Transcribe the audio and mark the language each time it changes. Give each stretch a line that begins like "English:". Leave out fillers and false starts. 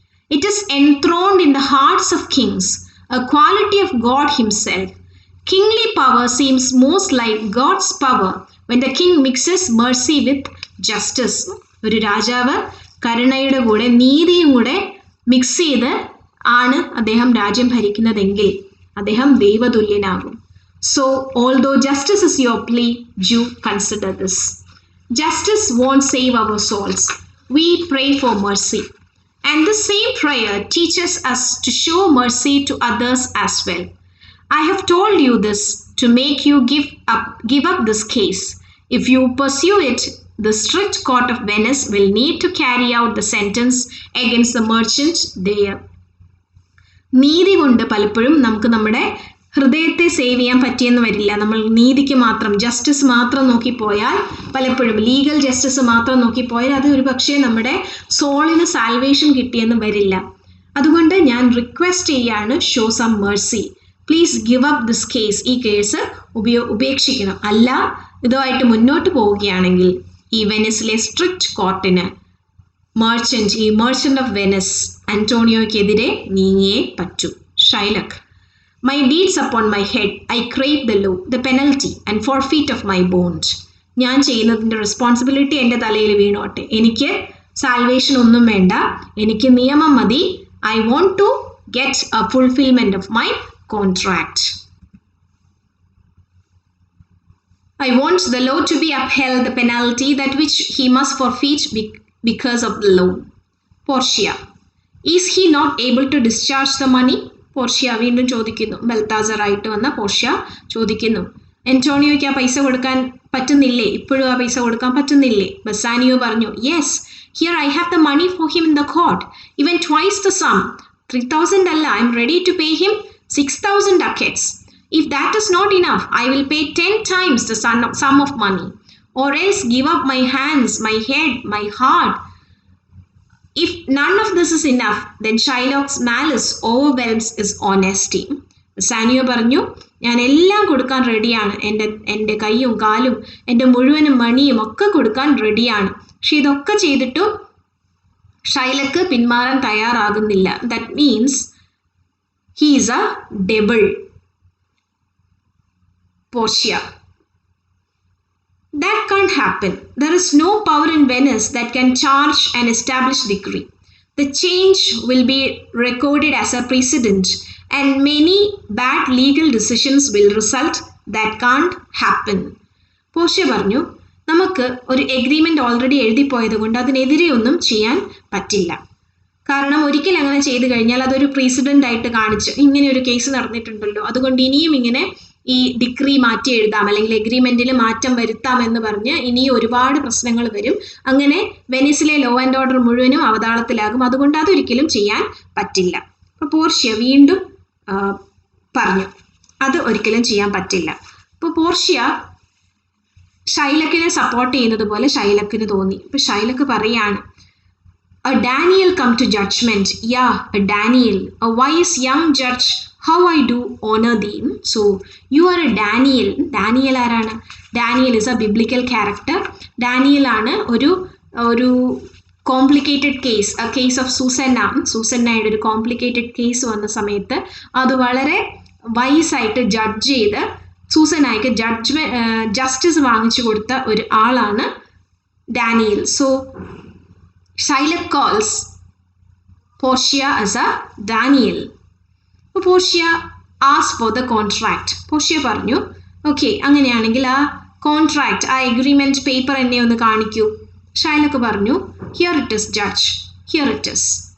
English: It is enthroned in the hearts of kings, a quality of God himself. Kingly power seems most like God's power when the king mixes mercy with justice.
Malayalam: ഒരു രാജാവ് കരുണയുടെ കൂടെ നീതിയും കൂടെ mix ചെയ്ത് ആണ് അദ്ദേഹം രാജ്യം ഭരിക്കുന്നതെങ്കിൽ അദ്ദേഹം ദൈവതുല്യനാകും.
English: So, although justice is your plea, you consider this. Justice won't save our souls. We pray for mercy. And the same prayer teaches us to show mercy to others as well. I have told you this to make you give up this case. If you pursue it, the strict court of Venice will need to carry out the sentence against the merchant there.
Malayalam: നീതി കൊണ്ട് പലപ്പോഴും നമുക്ക് നമ്മുടെ ഹൃദയത്തെ save ചെയ്യാൻ പറ്റിയെന്ന് വരില്ല. നമ്മൾ നീതിക്ക് മാത്രം, ജസ്റ്റിസ് മാത്രം നോക്കിപ്പോയാൽ, പലപ്പോഴും ലീഗൽ ജസ്റ്റിസ് മാത്രം നോക്കിപ്പോയാൽ അത് ഒരു പക്ഷേ നമ്മുടെ സോളിന് സാൽവേഷൻ കിട്ടിയെന്ന് വരില്ല. അതുകൊണ്ട് ഞാൻ റിക്വസ്റ്റ് ചെയ്യാണ്,
English: Show some mercy. Please give up this case.
Malayalam: ഈ കേസ് ഉപേക്ഷിക്കണം. അല്ല, ഇതുമായിട്ട് മുന്നോട്ട് പോവുകയാണെങ്കിൽ ഈ വെനിസിലെ സ്ട്രിക്റ്റ് കോർട്ടിന് ഈ മെർച്ചന്റ് ഓഫ് വെനിസ് അന്റോണിയോയ്ക്കെതിരെ നീങ്ങിയേ പറ്റൂ.
English: Shylock, My deeds upon my head, I crave the law, the penalty and forfeit of my bond.
Malayalam: ഞാൻ ചെയ്യുന്നതിൻ്റെ റെസ്പോൺസിബിലിറ്റി എൻ്റെ തലയിൽ വീണോട്ടെ. എനിക്ക് സാൽവേഷൻ ഒന്നും വേണ്ട, എനിക്ക് നിയമം മതി.
English: I want to get a fulfillment of my contract. I want the law to be upheld, the penalty that which he must forfeit because of the law. Portia, is he not able to discharge the money?
Malayalam: Portia വീണ്ടും ചോദിക്കുന്നു. ബൽത്താസറായിട്ട് വന്ന Portia ചോദിക്കുന്നു, എൻറ്റോണിയോയ്ക്ക് ആ പൈസ കൊടുക്കാൻ പറ്റുന്നില്ലേ? ഇപ്പോഴും ആ പൈസ കൊടുക്കാൻ പറ്റുന്നില്ലേ? ബസാനിയോ പറഞ്ഞു,
English: Yes, here I have the money for him in the court, even twice the sum.
Malayalam: 3,000 അല്ല,
English: I am ready to pay him 6,000 ducats. If that is not enough, I will pay 10 times the sum of money, or else give up my hands, my head, my heart. If none of this is enough, then Shylock's malice overwhelms his honesty.
Malayalam: Sanio പറഞ്ഞു, ഞാൻ എല്ലാം കൊടുക്കാൻ റെഡിയാണ്, എൻ്റെ കൈയും കാലും എൻ്റെ മുഴുവനും മണിയും ഒക്കെ കൊടുക്കാൻ റെഡിയാണ്. പക്ഷെ ഇതൊക്കെ ചെയ്തിട്ടും ഷൈലക്ക് പിന്മാറാൻ തയ്യാറാകുന്നില്ല.
English: That means he is a devil. Portia, That can't happen. There is no power in Venice that can charge an established decree. The change will be recorded as a precedent and many bad legal decisions will result. That can't happen.
Malayalam: Portia പറഞ്ഞു, നമുക്ക് ഒരു agreement already എഴുതിപ്പോയത് കൊണ്ട് അതിനെതിരെ ഒന്നും ചെയ്യാൻ പറ്റില്ല. കാരണം ഒരിക്കൽ അങ്ങനെ ചെയ്തു കഴിഞ്ഞാൽ അതൊരു പ്രീസിഡൻ്റ് ആയിട്ട് കാണിച്ച് ഇങ്ങനെ ഒരു കേസ് നടന്നിട്ടുണ്ടല്ലോ, അതുകൊണ്ട് ഇനിയും ഇങ്ങനെ ഈ ഡിഗ്രി മാറ്റി എഴുതാം അല്ലെങ്കിൽ എഗ്രിമെൻറ്റിൽ മാറ്റം വരുത്താം എന്ന് പറഞ്ഞ് ഇനിയും ഒരുപാട് പ്രശ്നങ്ങൾ വരും. അങ്ങനെ വെനിസിലെ ലോ ആൻഡ് ഓർഡർ മുഴുവനും അവതാളത്തിലാകും. അതുകൊണ്ട് അതൊരിക്കലും ചെയ്യാൻ പറ്റില്ല. അപ്പോൾ പോർഷ്യ വീണ്ടും പറഞ്ഞു, അത് ഒരിക്കലും ചെയ്യാൻ പറ്റില്ല. അപ്പോൾ പോർഷ്യ ഷൈലക്കിനെ സപ്പോർട്ട് ചെയ്യുന്നത് പോലെ ഷൈലക്കിന് തോന്നി. അപ്പോൾ ഷൈലക്ക് പറയാണ്,
English: A Daniel come to judgment. Yeah, a Daniel, a wise young judge. How I do honor thee. So, you are a Daniel.
Malayalam: Daniel ആരാണ്?
English: Daniel is a biblical character.
Malayalam: Daniel ആണ് ഒരു complicated case,
English: a case of
Malayalam: സൂസന്നയുടെ ഒരു complicated case വന്ന സമയത്ത് അത് വളരെ വൈസായിട്ട് judge ചെയ്ത് സൂസന്നായിക്ക് justice വാങ്ങിച്ചു കൊടുത്ത ഒരു ആളാണ് Daniel.
English: So Shylock calls Portia as a Daniel. Portia asked for the contract.
Malayalam: Portia പറഞ്ഞു, ഓക്കെ, അങ്ങനെയാണെങ്കിൽ ആ കോൺട്രാക്ട്, ആ എഗ്രിമെൻറ്റ് പേപ്പർ എന്നെ ഒന്ന് കാണിക്കൂ. Shylock പറഞ്ഞു,
English: Here it is judge, here it is.